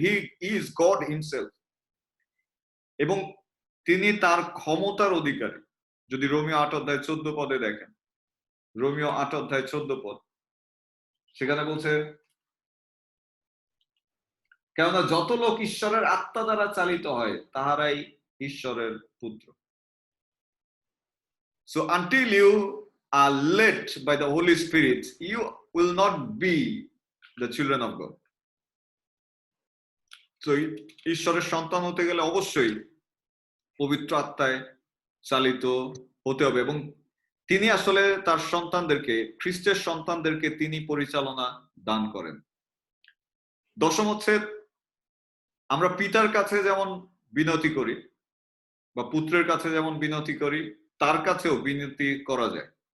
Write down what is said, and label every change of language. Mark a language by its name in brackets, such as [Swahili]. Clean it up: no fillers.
[English] He is God himself. [Bangla] এবং তিনি তার ক্ষমতার অধিকারী। যদি রোমিও 8 অধ্যায় 14 পদে দেখেন, রোমিও 8 অধ্যায় 14 পদ, সেখানে বলছে কেননা যত লোক ঈশ্বরের আত্মা দ্বারা চালিত হয় তাহারাই ঈশ্বরের পুত্র। [English] So until you are led by the Holy Spirit, you will not be the children of God. [Bangla] So ঈশ্বরের সন্তান হতে গেলে অবশ্যই পবিত্র আত্মায় চালিত হতে হবে, এবং তিনি আসলে তার সন্তানদেরকে, খ্রিস্টের সন্তানদেরকে তিনি পরিচালনা দান করেন। দশম হচ্ছে আমরা পিতার কাছে যেমন বিনতি করি বা পুত্রের কাছে যেমন বিনতি করি, তার কাছেও বিনতি করা যায়।